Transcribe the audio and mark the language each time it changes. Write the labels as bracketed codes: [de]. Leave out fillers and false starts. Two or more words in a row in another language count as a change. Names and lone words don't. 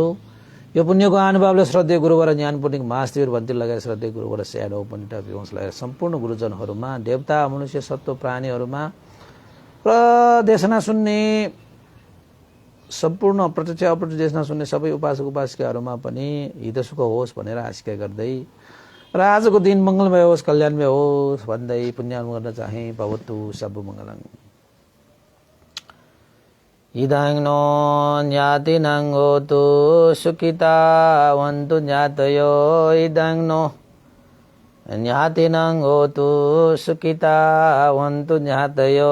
[ne] यो पुण्यको अनुभवले श्रद्धेय गुरुवर ज्ञान पुण्य महाशिविर भन्ती लगाएर श्रद्धेय गुरुवर स्याडो पण्डित विवंश लगाएर सम्पूर्ण गुरुजनहरूमा, देवता मनुष्य सत्व प्राणीहरूमा र देशना सुन्ने सम्पूर्ण प्रत्यक्ष अप्रत्यक्ष देशना सुन्ने सबै उपासक उपासिकाहरूमा पनि हितसुख होस् भनेर आशिका गर्दै र आजको दिन मङ्गलमय होस्, कल्याणमय होस् भन्दै पुण्यार्पण गर्न चाहे। [pi] भवतु सब मङ्गलम्। इदं नो ज्ञातिनं होतु सुखिता वन्तु ज्ञातयो। इदं नो ज्ञातिनं होतु सुखिता वन्तु ज्ञातयो।